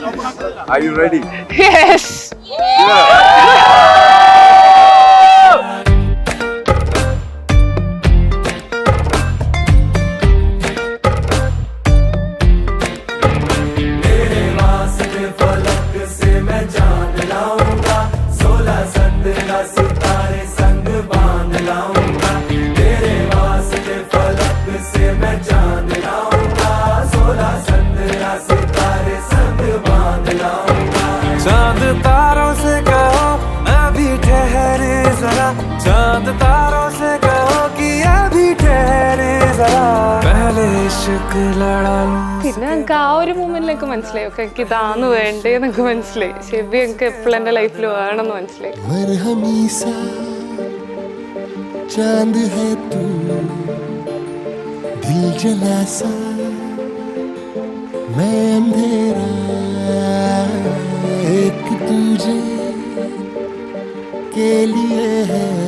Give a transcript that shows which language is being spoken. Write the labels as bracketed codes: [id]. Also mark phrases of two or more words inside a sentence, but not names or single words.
[en] Are you ready? Yes. [hi] तेरे वास्ते फलक से मैं जान लाऊंगा 16 17 सितारे संग बांध लाऊंगा. तेरे वास्ते फलक से मैं जान लाऊंगा 16 17 सितारे संग बांध लाऊंगा. चांद तारों से कहो अभी ठहरे जरा, चांद तारों से कहो कि अभी ठहरे जरा, पहले इश्क लड़ा लूं. [ml] പിന്നെ എനിക്ക് ആ ഒരു മൂമെന്റിലേക്ക് മനസ്സിലായി ഒക്കെ എനിക്ക് ഇതാന്ന് വേണ്ടേന്നൊക്കെ മനസ്സിലായി. ഷെബി എനിക്ക് എപ്പോഴും എൻ്റെ ലൈഫിൽ വേണമെന്ന് മനസ്സിലായി. [hi] मरहमी सा चांद है तू दिल जला सा मैं अंधेरा एक तुझे के लिए है